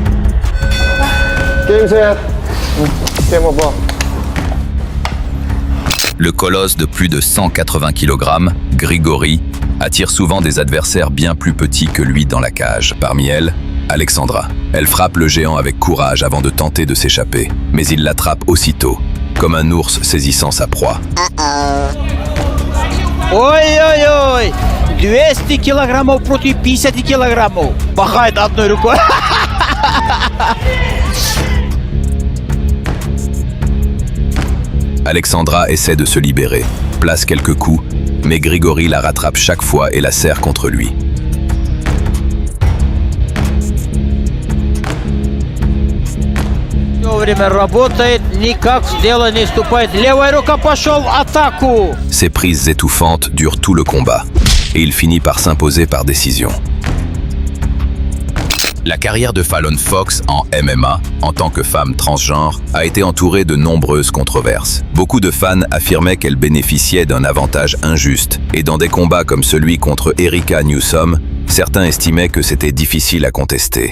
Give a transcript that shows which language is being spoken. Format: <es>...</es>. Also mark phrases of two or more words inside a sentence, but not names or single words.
<fr>Le colosse de plus de 180 kg, Grigori, attire souvent des adversaires bien plus petits que lui dans la cage. Parmi elles, Alexandra. Elle frappe le géant avec courage avant de tenter de s'échapper, mais il l'attrape aussitôt, comme un ours saisissant sa proie.</fr> <ru>Ой-ой-ой! 200 килограммов против 50 килограммов. Махает одной рукой.</ru> <fr>Alexandra essaie de se libérer, place quelques coups, mais Grigori la rattrape chaque fois et la serre contre lui.</fr> <ru>Время работает, никак в дело не вступает. Левая рука пошел, атаку!</ru> <fr>Ces prises étouffantes durent tout le combat, et il finit par s'imposer par décision. La carrière de Fallon Fox en MMA, en tant que femme transgenre, a été entourée de nombreuses controverses. Beaucoup de fans affirmaient qu'elle bénéficiait d'un avantage injuste, et dans des combats comme celui contre Erica Newsom, certains estimaient que c'était difficile à contester.</fr>